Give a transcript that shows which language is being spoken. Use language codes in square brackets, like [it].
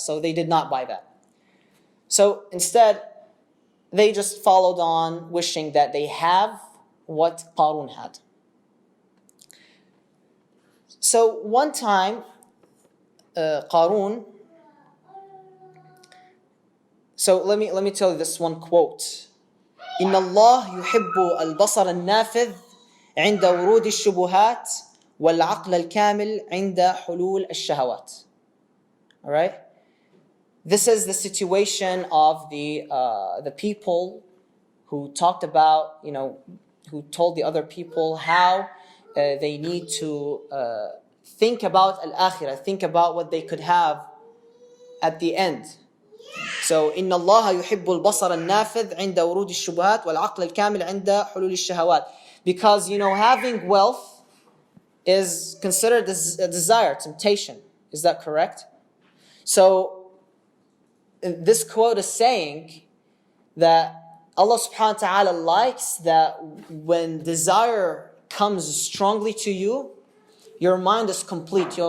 [en] So they did not buy that. So instead, they just followed on wishing that they have what Qarun had. So one time, Qarun, so let me tell you this one quote. [ar] إن الله يحب البصر النافذ عند ورود الشبهات والعقل الكامل عند حلول الشهوات. [en] All right? This is the situation of the people who talked about, who told the other people how they need to think about al-akhirah, think about what they could have at the end. So, [ar] إن الله يحب البصر النافذ عند ورود الشبهات والعقل الكامل عند حلول الشهوات. [en] Because, having wealth is considered a desire, temptation. Is that correct? So, this quote is saying that Allah subhanahu wa ta'ala likes that when desire comes strongly to you, your mind is complete.